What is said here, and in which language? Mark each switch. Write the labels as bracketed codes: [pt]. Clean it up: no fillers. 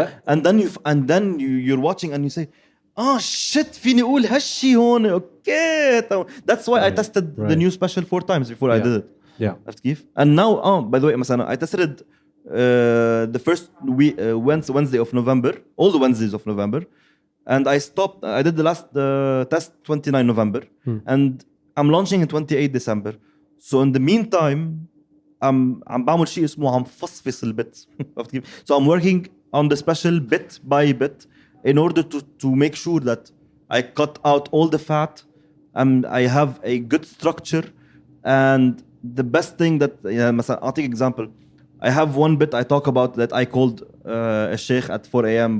[en] and then you're watching and you say shit [ar] فيني اقول هالشي هون اوكي [en] that's why I tested the new special 4 times before I did it. Yeah. [ar] عرفت كيف؟ [en] And now by the way [ar] مثلا [en] I tested it the first Wednesday of November, all the Wednesdays of November, and I stopped. I did the last test 29 November, and I'm launching in 28 December. So in the meantime, [ar] عم بعمل شيء اسمه عم فصفص البت. عرفت كيف؟ [en] So I'm working on the special bit by bit in order to make sure that I cut out all the fat and I have a good structure. And the best thing that [ar] مثلا [en] I'll take example. I have one bit I talk about that I called a sheikh at 4 a.m.